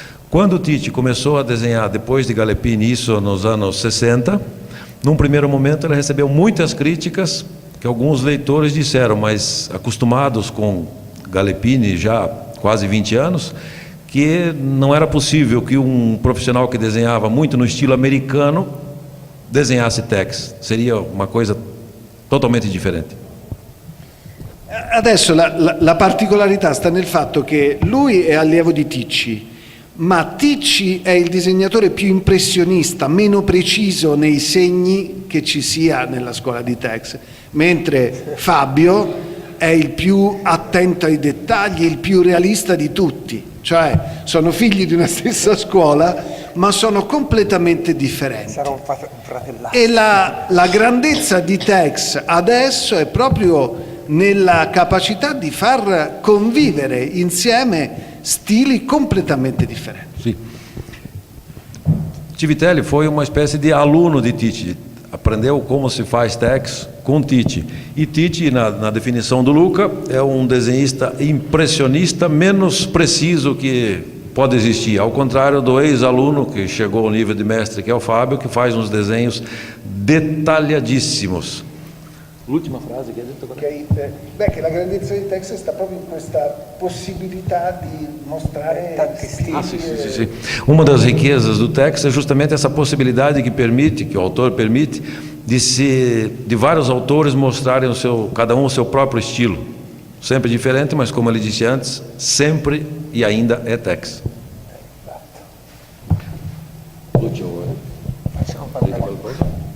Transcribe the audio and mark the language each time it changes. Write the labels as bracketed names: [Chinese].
[Portuguese] Quando o Tite começou a desenhar, depois de Galleppini, isso nos anos 60, num primeiro momento ele recebeu muitas críticas, que alguns leitores disseram, mas acostumados com Galleppini já há quase 20 anos, que não era possível que um profissional que desenhava muito no estilo americano desenhasse Tex, seria uma coisa totalmente differente. [Italian] Adesso la particolarità sta nel fatto che lui è allievo di Ticci, ma Ticci è il disegnatore più impressionista, meno preciso nei segni che ci sia nella scuola di Tex, mentre Fabio è il più attento ai dettagli, il più realista di tutti, cioè sono figli di una stessa scuola ma sono completamente differenti. Sarà un fratellato. E la grandezza di Tex adesso è proprio nella capacità di far convivere insieme stili completamente differenti. Sì. [Portuguese] Civitelli foi uma espécie de aluno de Tite, aprendeu como se faz tex com Tite. E Tite, na definição do Luca, é um desenhista impressionista menos preciso que pode existir, ao contrário do ex-aluno que chegou ao nível de mestre, que é o Fábio, que faz uns desenhos detalhadíssimos. [Italian] L'ultima frase che hai detto? Che la grandezza del text sta proprio in questa possibilità di mostrare tanti stili. [Portuguese] Sim. Uma das riquezas do texto é justamente essa possibilidade que o autor permite, de vários autores mostrarem cada um o seu próprio estilo. Sempre diferente, mas como ele disse antes, sempre e ainda é text. [Italian] Facciamo parlare qualcosa?